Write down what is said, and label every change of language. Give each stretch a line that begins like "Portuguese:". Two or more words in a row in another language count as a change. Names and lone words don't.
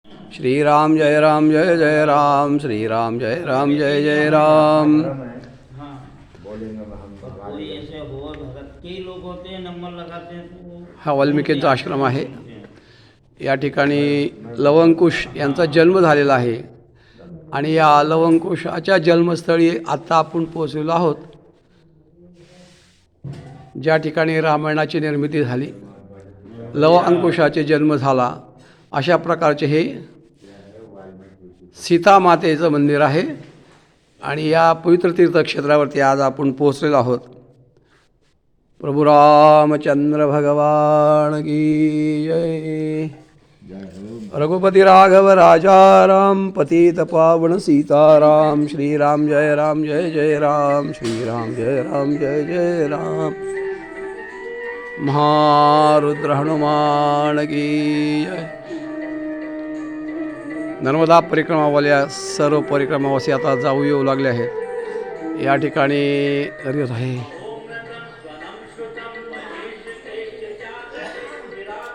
Hindi: श्रीराम जय जय राम, श्रीराम जय जय राम। कोई ऐसे हो भगत कई लोग होते हैं नंबर लगाते हैं तो
Marathi: हा वाल्मिकींचा आश्रम आहे। या ठिकाणी लवंकुश यांचा जन्म झालेला आहे आणि या लवंकुशाच्या जन्मस्थळी आत्ता आपण पोहोचलेलो आहोत, ज्या ठिकाणी रामायणाची निर्मिती झाली, लवंकुशाचे जन्म झाला, अशा प्रकारचे हे सीतामातेचं मंदिर आहे। आणि या पवित्र तीर्थक्षेत्रावरती आज आपण पोहोचलेलो आहोत।
Hindi: प्रभु रामचंद्र भगवान की जय। रघुपति राघव राजा राम, पतित पावन सीताराम, श्रीराम जय जय राम, श्रीराम जय जय राम। महारुद्र हनुमान की जय।
Marathi: नर्मदा परिक्रमावाल्या सर्व परिक्रमावासी आता जाऊ येऊ लागले आहेत। या ठिकाणी आहे